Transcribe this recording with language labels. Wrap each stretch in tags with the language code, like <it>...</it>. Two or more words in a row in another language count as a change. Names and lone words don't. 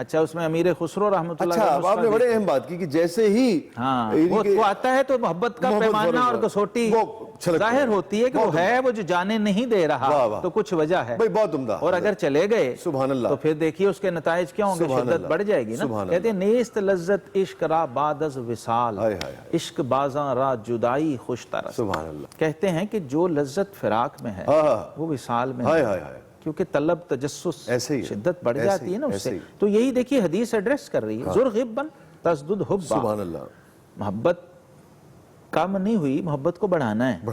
<ur>اچھا اس میں امیر خسرو</ur> <ar>رحمۃ اللہ</ar> <ur>اچھا آپ نے بڑے اہم بات کی کہ جیسے ہی وہ آتا ہے تو محبت کا پیمانہ اور کسوٹی ظاہر ہوتی ہے کہ وہ ہے، وہ جو جانے نہیں دے رہا تو کچھ وجہ ہے، بہت عمدہ۔ اور اگر چلے گئے</ur> <ar>سبحان اللہ،</ar> <ur>تو پھر دیکھیے اس کے نتائج کیا ہوں گے، شدت بڑھ جائے گی نا۔ کہتے ہیں</ur> <fa>نیست لذت عشق را بعد از وصال، عشق بازاں را جدائی خوش ترس۔</fa> <ar>سبحان اللہ،</ar> <ur>کہتے ہیں کہ جو لذت فراق میں ہے وہ وصال میں ہے، کیونکہ طلب تجسس شدت بڑھ جاتی ہے نا اس سے۔ تو یہی دیکھیے حدیث ایڈریس کر رہی ہے،</ur> <ar>زرغبا تزدد حبا، سبحان اللہ،</ar> <ur>محبت کم نہیں ہوئی، محبت کو بڑھانا ہے،</ur>